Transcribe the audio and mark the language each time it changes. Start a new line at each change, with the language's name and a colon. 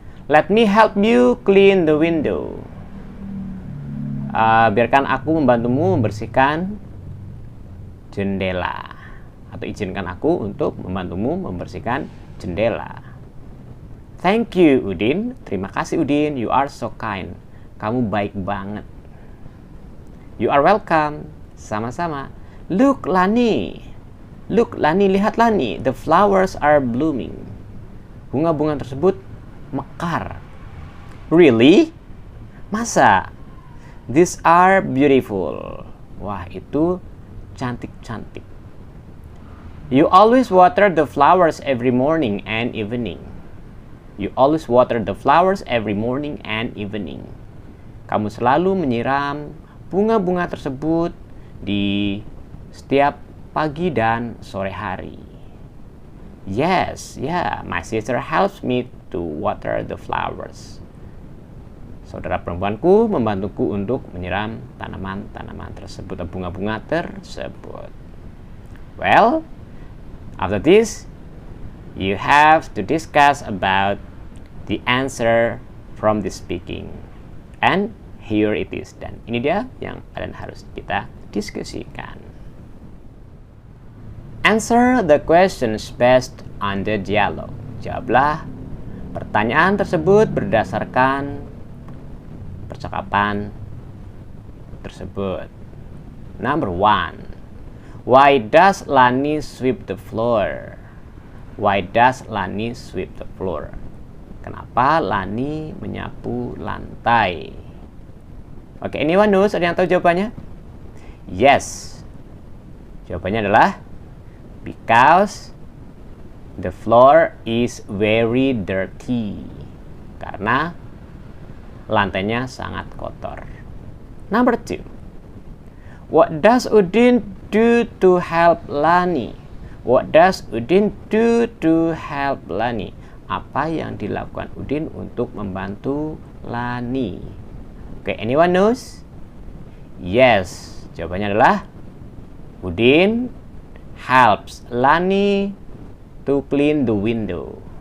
English: Let me help you clean the window.
Indonesian: Biarkan aku membantumu membersihkan jendela. Atau izinkan aku untuk membantumu membersihkan jendela.
English: Thank you, Udin.
Indonesian: Terima kasih, Udin.
English: You are so kind.
Indonesian: Kamu baik banget.
English: You are welcome.
Indonesian: Sama-sama.
English: Look, Lani. Look, Lani.
Indonesian: Lihat, Lani.
English: The flowers are blooming.
Indonesian: Bunga-bunga tersebut mekar.
English: Really?
Indonesian: Masa?
English: These are beautiful.
Indonesian: Wah, itu cantik-cantik.
English: You always water the flowers every morning and evening. You always water the flowers every morning and evening.
Indonesian: Kamu selalu menyiram bunga-bunga tersebut di setiap pagi dan sore hari.
English: Yes, yeah, my sister helps me to water the flowers.
Indonesian: Saudara perempuanku membantuku untuk menyiram tanaman-tanaman tersebut, bunga-bunga tersebut.
English: Well, after this, you have to discuss about the answer from the speaking. And here it is.
Indonesian: Dan ini dia yang kalian harus kita diskusikan.
English: Answer the questions based on the dialogue.
Indonesian: Jawablah pertanyaan tersebut berdasarkan percakapan tersebut.
English: Number 1. Why does Lani sweep the floor? Why does Lani sweep the floor?
Indonesian: Kenapa Lani menyapu lantai? Oke,
English: anyone knows?
Indonesian: Ada yang tahu jawabannya?
English: Yes.
Indonesian: Jawabannya adalah
English: because the floor is very dirty.
Indonesian: Karena lantainya sangat kotor.
English: Number 2. What does Udin do to help Lani? What does Udin do to help Lani?
Indonesian: Apa yang dilakukan Udin untuk membantu Lani?
English: Oke, anyone knows? Yes.
Indonesian: Jawabannya adalah
English: Udin helps Lani to clean the window.